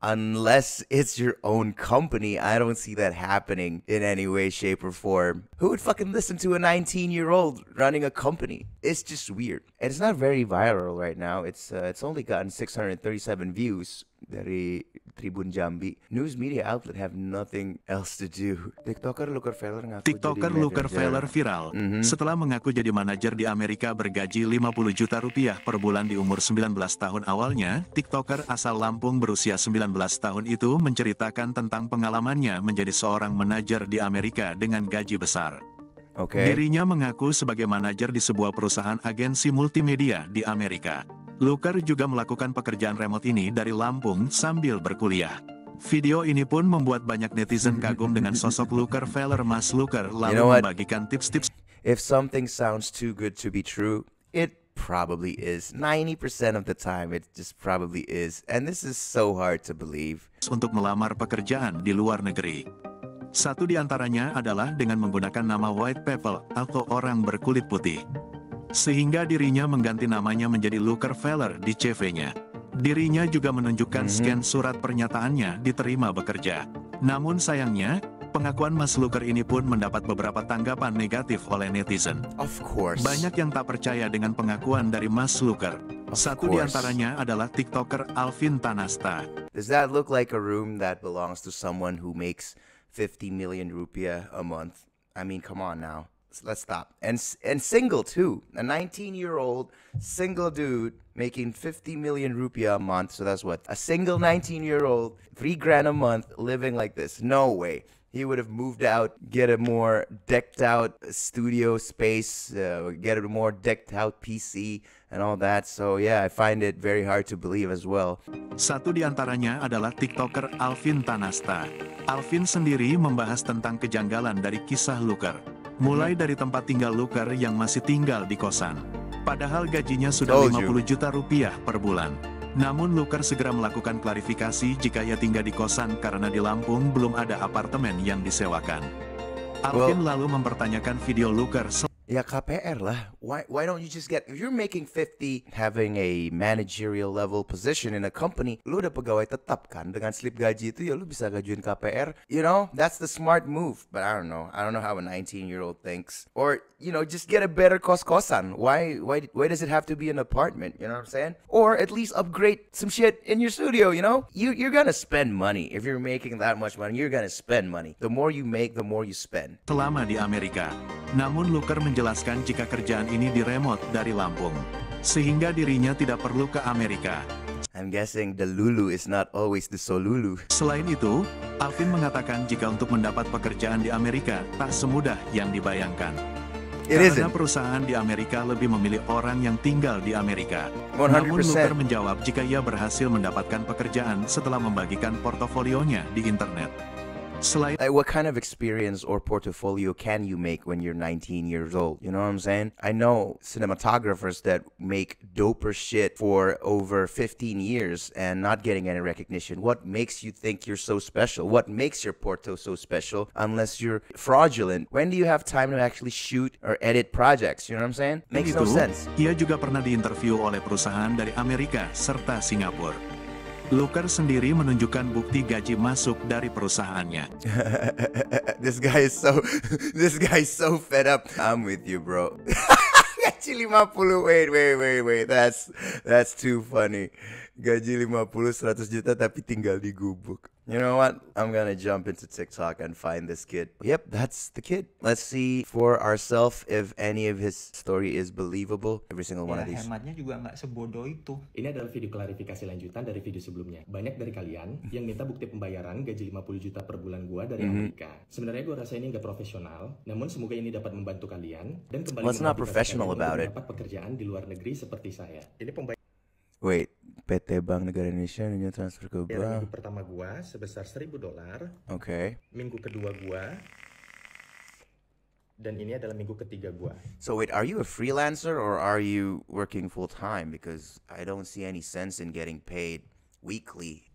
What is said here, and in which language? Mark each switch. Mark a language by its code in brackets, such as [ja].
[en] Unless it's your own company, I don't see that happening in any way, shape, or form. Who would fucking listen to a 19-year-old running a company? It's just weird. And it's not very viral right now. It's only gotten 637 views [id] dari Tribun Jambi. [en] News media outlet have nothing else to do. [id] TikToker Luker Feller viral setelah mengaku jadi manajer di Amerika bergaji 50 juta rupiah per bulan di umur 19 tahun awalnya. TikToker asal Lampung berusia 19 tahun itu menceritakan tentang pengalamannya menjadi seorang manajer di Amerika dengan gaji besar. Dirinya mengaku sebagai manajer di sebuah perusahaan agensi multimedia di Amerika. Luker juga melakukan pekerjaan remote ini dari Lampung sambil berkuliah. Video ini pun membuat banyak netizen kagum dengan sosok Luker Feller. Mas Luker lalu membagikan tips-tips. [en] If something sounds too good to be true, it probably is. 90% of the time it just probably is. And this is so hard to believe. [id] Untuk melamar pekerjaan di luar negeri. Satu di antaranya adalah dengan menggunakan nama [en] white people [id] atau orang berkulit putih. Sehingga dirinya mengganti namanya menjadi Luker Feller di CV-nya. Dirinya juga menunjukkan scan surat pernyataannya diterima bekerja. Namun sayangnya, pengakuan Mas Luker ini pun mendapat beberapa tanggapan negatif oleh netizen. [en] Of course. [id] Banyak yang tak percaya dengan pengakuan dari Mas Luker. Satu di antaranya adalah TikToker Alvin Tanasta. [en] Does that look like a room that belongs to someone who makes 50 million rupiah a month? I mean, come on now. Let's stop. And single too. A 19-year-old single dude making 50 million rupiah a month. So that's what? A single 19-year-old, $3,000 a month living like this. No way. He would have moved out, get a more decked out studio space, get a more decked out PC and all that. So yeah, I find it very hard to believe as well. [id] Satu di antaranya adalah TikToker Alvin Tanasta. Alvin sendiri membahas tentang kejanggalan dari kisah Luker. Mulai dari tempat tinggal Luker yang masih tinggal di kosan. Padahal gajinya sudah 50 juta rupiah per bulan. Namun Luker segera melakukan klarifikasi jika ia tinggal di kosan karena di Lampung belum ada apartemen yang disewakan. Alvin lalu mempertanyakan video Luker. Ya KPR lah. [en] Why don't you just get, if you're making 50 having a managerial level position in a company, [id] lu udah pegawai tetap kan, dengan slip gaji itu ya lu bisa gajuin KPR. [en] You know, that's the smart move. But I don't know how a 19-year-old thinks. Or, you know, just get a better kos-kosan. Why does it have to be an apartment? You know what I'm saying? Or at least upgrade some shit in your studio, you know? You're gonna spend money. If you're making that much money, you're gonna spend money. The more you make, the more you spend. [id] Selama di Amerika. Namun Luker menjelaskan jika kerjaan ini diremote dari Lampung, sehingga dirinya tidak perlu ke Amerika. [en] I'm guessing the Lulu is not always the Solulu. [id] Selain itu, Alvin mengatakan jika untuk mendapat pekerjaan di Amerika tak semudah yang dibayangkan. Karena perusahaan di Amerika lebih memilih orang yang tinggal di Amerika. [en] 100%. [id] Namun Luker menjawab jika ia berhasil mendapatkan pekerjaan setelah membagikan portofolionya di internet. [en] Like, what kind of experience or portfolio can you make when you're 19 years old? You know what I'm saying? I know cinematographers that make doper shit for over 15 years and not getting any recognition. What makes you think you're so special? What makes your porto so special unless you're fraudulent? When do you have time to actually shoot or edit projects? You know what I'm saying? Makes no sense. [id] Ia juga pernah diinterview oleh perusahaan dari Amerika serta Singapura. Luker sendiri menunjukkan bukti gaji masuk dari perusahaannya. [en] This guy is so fed up. I'm with you, bro. [id] Gaji 50, [en] wait. That's too funny. [id] Gaji 50, 100 juta tapi tinggal di gubuk. [en] You know what? I'm gonna jump into TikTok and find this kid. Yep, that's the kid. Let's see for ourselves if any of his story is believable. Every single one of these. [id] Hematnya juga nggak sebodoh itu. Ini adalah video klarifikasi lanjutan dari video sebelumnya. Banyak dari kalian yang minta bukti pembayaran gaji 50 juta per bulan gua dari Amerika. Sebenarnya gua rasa ini nggak profesional, namun semoga ini dapat membantu kalian dan kembali [en] not professional about it. [id] dapat pekerjaan di luar negeri seperti saya. Ini [en] Wait, [id] PT Bank Negara Indonesia ini transfer ke Minggu pertama gua sebesar $1.000. [en] Okay. [id] Minggu kedua gua. Dan ini adalah minggu ketiga gua. [en] So wait, are you a freelancer or are you working full time? Because I don't see any sense in getting paid weekly.